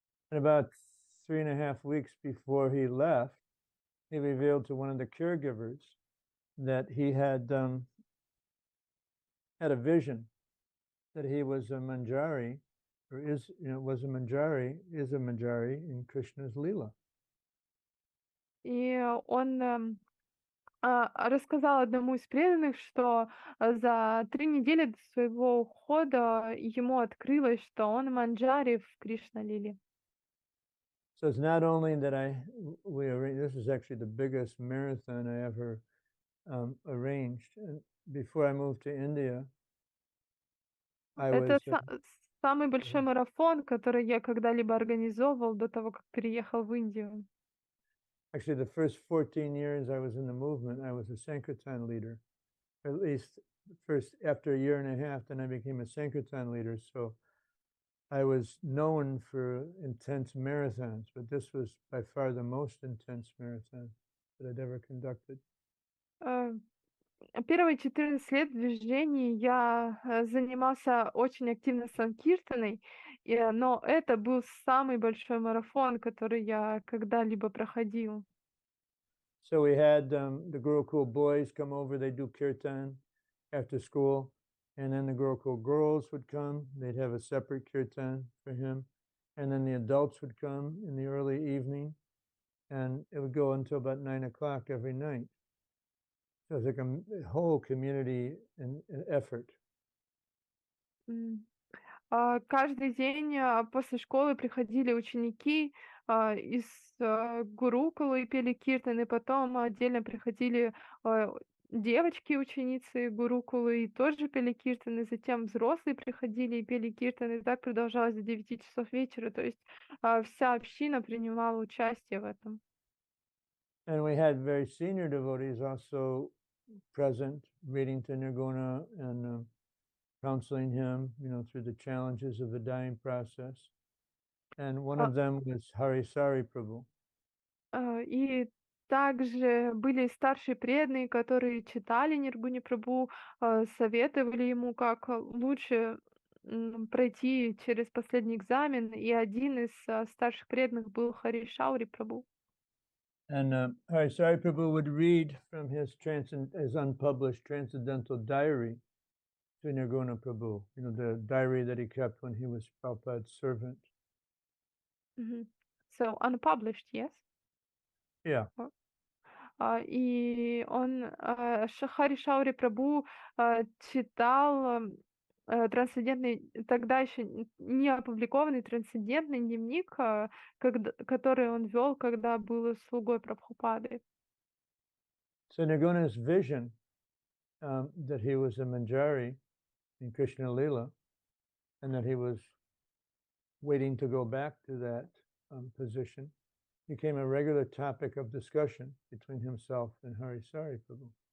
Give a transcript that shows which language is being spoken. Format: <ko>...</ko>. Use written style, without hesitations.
<en>And about 3.5 weeks before he left, he revealed to one of the caregivers that he had had a vision that he was a manjari, or is a manjari in Krishna's Leela.</en> <ru>И он рассказал одному из преданных, что за 3 недели до своего ухода ему открылось, что он манджари в Кришна-лиле.</ru> <en>So it's not only that this is actually the biggest marathon I ever arranged. And before I moved to India, I</en> <ru>Это</ru> <en>was</en> <ru>самый большой марафон, который я когда-либо организовывал до того, как переехал в Индию.</ru> <en>actually the first 14 years I was in the movement, I was a Sankirtan leader. At least first after a year and a half, then I became a Sankirtan leader. So I was known for intense marathons, but this was by far the most intense marathon that I'd ever conducted.</en> <ru>Первые 14 лет в движении я занимался очень активно санкиртаной, но это был самый большой марафон, который я когда-либо проходил.</ru> <en>So we had the Gurukul boys come over, they do kirtan after school, and then the Gurukul girls would come, they'd have a separate kirtan for him, and then the adults would come in the early evening, and it would go until about 9 o'clock every night. So it was like a whole community effort.</en> <ru>Каждый день после школы приходили ученики из гурукулы и пели киртаны, потом отдельно приходили девочки, ученицы гурукулы, и тоже пели киртаны, затем взрослые приходили и пели киртаны, и так продолжалось до 9 часов вечера, то есть вся община принимала участие в этом.</ru> <en>And we had very senior devotees also present, reading to Nirguna and counseling him, through the challenges of the dying process. And one of them was Harisari Prabhu.</en> <ru>И также были старшие преданные, которые читали Ниргуне Прабху, советовали ему, как лучше пройти через последний экзамен. И один из старших преданных был Харишаури Прабху.</ru> <en>And Harisari Prabhu would read from his unpublished transcendental diary to Nirguna Prabhu, the diary that he kept when he was Prabhupada's servant. So unpublished, yes? Yeah.</en> <ru>И он, Хари Шаури Прабху, читал, трансцендентный, тогда еще не опубликованный трансцендентный дневник, который он вел, когда был слугой Прабхупады.</ru> <en>So Nirguna's vision that he was a manjari in Krishna Lila, and that he was waiting to go back to that position, became a regular topic of discussion between himself and Harisari Prabhu.</en>